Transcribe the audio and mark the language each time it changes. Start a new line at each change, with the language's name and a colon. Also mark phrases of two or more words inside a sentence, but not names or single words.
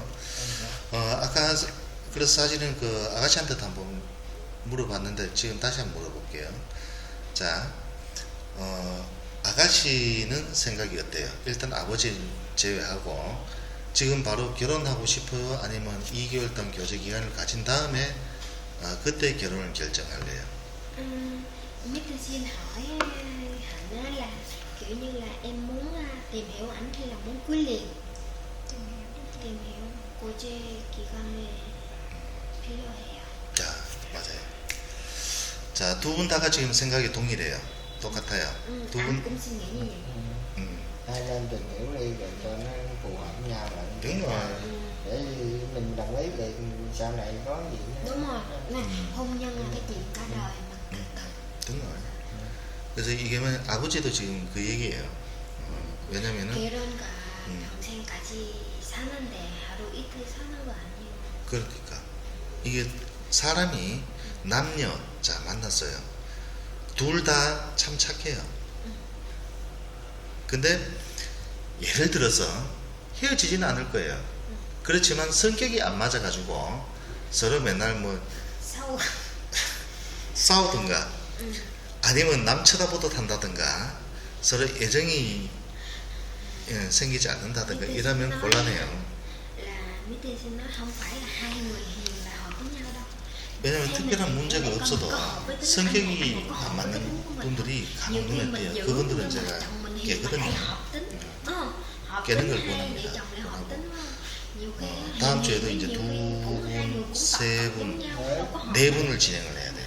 Korean: 아까 그래서 사실은 그 아가씨한테도 한번 물어봤는데 지금 다시 한번 물어볼게요. 자, 아가씨는 생각이 어때요? 일단 아버지 제외하고 지금 바로 결혼하고 싶어요? 아니면 2개월 동안 교제 기간을 가진 다음에 그때 결혼을 결정할래요?
Vietnamese: Nhất tôi xin hỏi Hạnh á là kiểu như là em muốn tìm hiểu ảnh hay là muốn cưới liền? tìm hiểu
Korean: 고제 기간에 필요해요. 자, 맞아요. 자, 두 분 다가 지금 생각이 동일해요. 똑같아요. 두
Vietnamese: Ảnh
Korean: 분,
Vietnamese: cũng suy nghĩ như vậy. Hai bên tìm hiểu đi rồi cho nó phù hợp với nhau rồi đúng rồi. để mình đồng ý thì sau này có gì nữa. Đúng rồi. Nè, hôn nhân là cái chuyện cả đời mà. đúng rồi.
Korean: 그래서 이게 뭐 아버지도 지금 그 얘기예요. 왜냐면은 결혼과 평생까지 사는데 하루 이틀 사는 거 아니에요. 그러니까 이게 사람이 남녀 자 만났어요. 둘 다 참 착해요. 근데 예를 들어서 헤어지지는 않을 거예요. 그렇지만 성격이 안 맞아가지고 서로 맨날 뭐
Vietnamese: Sau
Korean: 싸우든가 아니면 남 쳐다보듯 한다든가 서로 애정이 생기지 않는다든가 이러면 곤란해요.
Vietnamese: là Mr. xin nói không phải là hai người hiền là hợp với nhau đâu.
Korean: 왜냐면 특별한 문제가 없어도 성격이 안 맞는 분들이 간혹 눈에 띄어요. 그분들은 제가 깨거든요. 깨는 걸 원합니다. 다음 주에도 이제 두 분, 세 분, 네 분을 진행을 해야 돼요.